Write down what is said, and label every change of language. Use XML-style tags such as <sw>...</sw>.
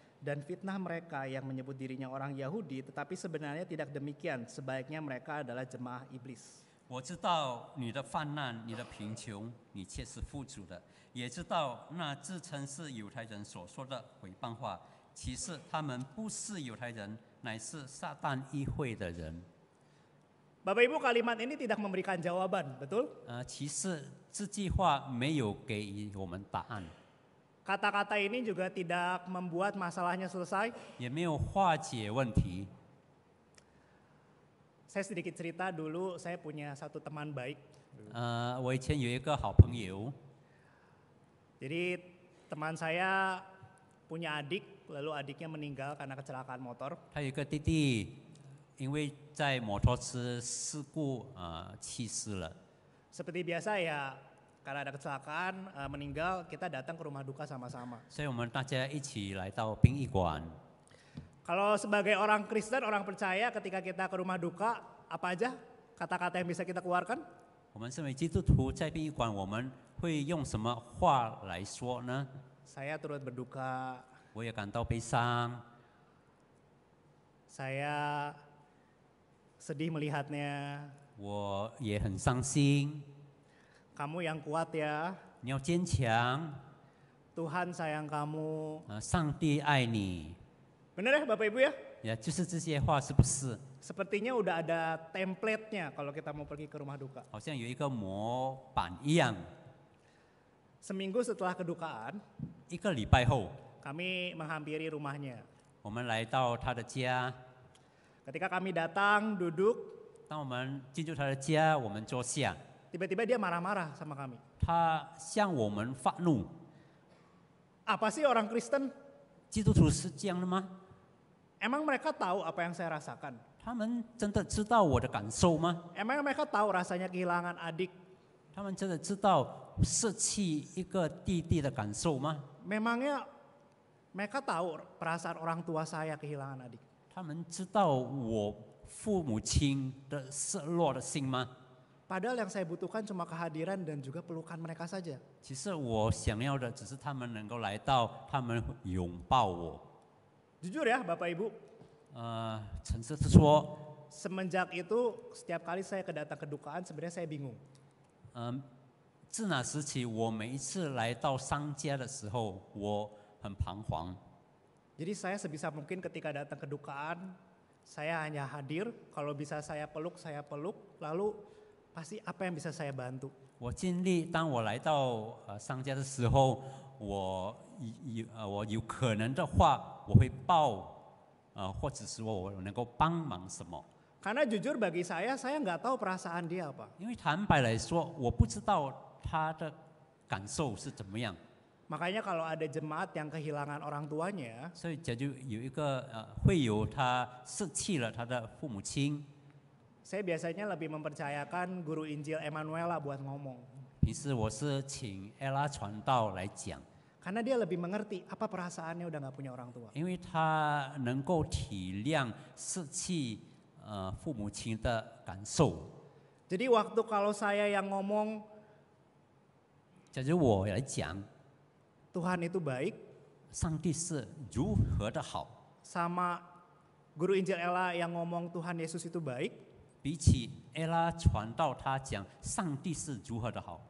<id>Dan fitnah mereka yang menyebut dirinya orang Yahudi, tetapi sebenarnya tidak demikian, sebaiknya mereka adalah jemaah iblis.</id> <zh>我知道你的患难，你的贫穷，你却是富足的；也知道那自称是犹太人所说的毁谤话，其实他们不是犹太人，乃是撒旦议会的人。</zh> <id>Bapak Ibu, kalimat ini tidak memberikan jawaban, betul?</id> <zh>其实这句话没有给予我们答案，</zh> <id>Kata-kata ini juga tidak membuat masalahnya selesai.</id> <zh>也没有化解问题。</zh> <id>Saya sedikit cerita dulu, saya punya satu teman baik.</id> <zh>我以前有一个好朋友，</zh> <id>Jadi teman saya punya adik, lalu adiknya meninggal karena kecelakaan motor.</id> <zh>他有一个弟弟，因为在摩托车事故去世了。</zh> <id>Seperti biasa ya, karena ada kecelakaan meninggal, kita datang ke rumah duka sama-sama.</id> <zh>所以我们大家一起来到殡仪馆。</zh> <id>Kalau sebagai orang Kristen, orang percaya, ketika kita ke rumah duka, apa aja kata-kata yang bisa kita keluarkan?</id> <zh>我们身为基督徒，在殡仪馆我们会用什么话来说呢？</zh> <id>Saya turut berduka,</id> <zh>我也感到悲伤，</zh> <id>saya sedih melihatnya.</id> <zh>我也很伤心。</zh> <id>Kamu yang kuat ya,</id> <zh>你要坚强，</zh> <id>Tuhan sayang kamu.</id> <zh>上帝爱你。</zh> <id>Bener ya Bapak Ibu ya?</id> <zh>呀，就是这些话，是不是？</zh> <id>Sepertinya udah ada template-nya kalau kita mau pergi ke rumah duka.</id> <zh>好像有一个模板一样。</zh> <id>Seminggu setelah kedukaan,</id> <zh>一个礼拜后，</zh> <id>kami menghampiri rumahnya.</id> <zh>我们来到他的家。</zh> <id>Ketika kami datang, duduk,</id> <zh>当我们进入他的家，我们坐下，</zh> <id>tiba-tiba dia marah-marah sama kami.</id> <zh>他向我们发怒。</zh> <id>Apa sih orang Kristen?</id> <zh>基督徒是这样的吗？</zh> <id>Emang mereka tahu apa yang saya rasakan?</id> <zh>他们真的知道我的感受吗？</zh> <id>Emang mereka tahu rasanya kehilangan adik?</id> <zh>他们真的知道舍弃一个弟弟的感受吗？</zh> <id>Memangnya mereka tahu perasaan orang tua saya kehilangan adik?</id> <zh>他们知道我父母亲的失落的心吗？</zh> <id>Padahal yang saya butuhkan cuma kehadiran dan juga pelukan mereka saja.</id> <zh>其实我想要的只是他们能够来到，他们拥抱我。</zh> <id>Jujur ya Bapak Ibu,</id> <zh>诚实的说，</zh> <id>semenjak itu setiap kali saya datang kedukaan sebenarnya saya bingung.</id> <zh>自那时起，我每一次来到商家的时候，我很彷徨。</zh> <id>Jadi saya sebisa mungkin ketika datang kedukaan, saya hanya hadir, kalau bisa saya peluk, lalu pasti apa yang bisa saya bantu.</id> <zh>我尽力，当我来到商家的时候，我有可能的话，我会抱，或者是我能够帮忙什么。</zh> <id>Karena jujur bagi saya nggak tahu perasaan dia apa.</id> <zh>因为坦白来说，我不知道他的感受是怎么样。</zh> <id>Makanya kalau ada jemaat yang kehilangan orang tuanya,</id> <zh>所以这就有一个会有他失去了他的父母亲。</zh> <id>saya biasanya lebih mempercayakan guru Injil Emanuela buat ngomong.</id> <zh>平时我是请 Ella 传道来讲，</zh> <id>Karena dia lebih mengerti apa perasaannya udah nggak punya orang tua.</id> <zh>因为他能够体谅失去父母亲的感受。</zh> <id>Jadi waktu kalau saya yang ngomong</id> <zh>假如我来讲，</zh> <id>Tuhan itu baik,</id> <zh>上帝是如何的好，</zh> <id>sama guru Injil Ella yang ngomong Tuhan Yesus itu baik,</id> <zh>比起 Ella 传道他讲上帝是如何的好，</zh>